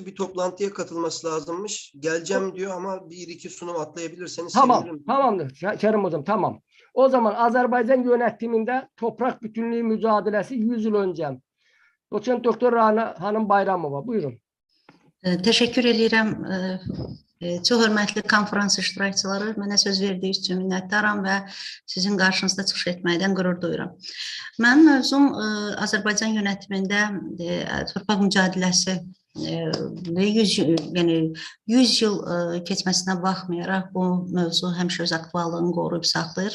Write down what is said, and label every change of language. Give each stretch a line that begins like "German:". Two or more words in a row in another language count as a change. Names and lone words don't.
Turkish: Bir toplantıya katılması lazımmış. Geleceğim diyor ama bir iki sunum atlayabilirseniz tamam, sevinirim. Tamamdır Kerim hocam, tamam. O zaman Azerbaycan yönetiminde toprak bütünlüğü mücadelesi 100 yıl önce. Doçent Doktor Rana Hanım Bayramova. Buyurun.
Azerbaijani: Teşekkür edirəm. Çox hörmətli konferans iştirakçıları, mənə söz verdiyiniz üçün minnətdaram və sizin qarşınızda çıxış etməkdən qürur duyuram. Mənim mövzum Azərbaycan yönetimində torpaq mücadiləsi 100 yıl keçməsinə baxmayaraq bu mövzu həmişə öz aktuallığını qoruyub saxlayır.